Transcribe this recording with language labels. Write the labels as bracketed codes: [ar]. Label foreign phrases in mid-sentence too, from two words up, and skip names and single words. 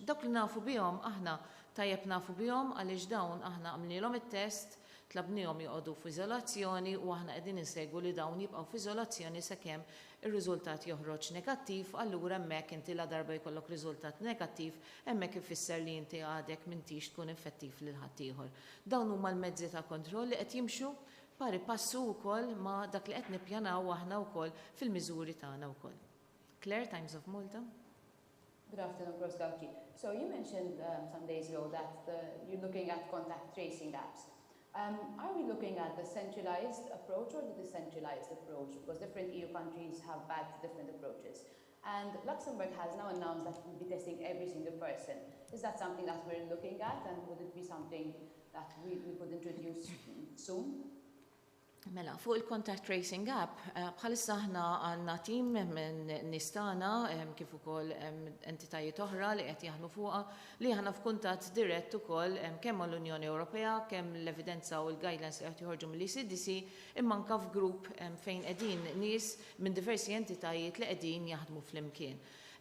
[mt] Dawk li nafu bihom aħna tajjeb nafu bihom għaliex dawn aħna għamlilhom it-test tlabnihom joqogħdu f'iżolazzjoni u aħna qegħdin insegwu li dawn jibqgħu f'iżolazzjoni sakemm ir-riżultat joħroġ negattiv, allura hemmhekk inti la darba jkollok riżultat negattiv, hemmhekk ifisser li inti għadek m'intix tkun effettiv lil ħadd ieħor. Dawn huma l-mezzi ta' kontroll li qed jimxu [la] pari passu [mt] wkoll ma' dak li qed nippjanaw aħna wkoll fil-miżuri tagħna wkoll. Claire, Times of Malta. [en] Good afternoon, Prof Gawci. So you mentioned some days ago that you're looking at contact tracing apps. Are we looking at the centralized approach or the decentralized approach? Because different EU countries have had different approaches. And Luxembourg has now announced that it will be testing every single person. Is that something that we're looking at, and would it be something that we could introduce soon? [mt] Mela, fuq il- [en] contact tracing app, [mt] bħalissa aħna għandna tim minn nistana kif ukoll entitajiet oħra li qed jaħdmu fuqha li aħna f'kuntatt dirett ukoll kemm mal-Unjoni Ewropea, kemm l-evidenza u l-guidelines li qed joħorġu mill-ECDC, imma anke f'grupp fejn qegħdin nies minn diversi entitajiet li qegħdin jaħdmu flimkien.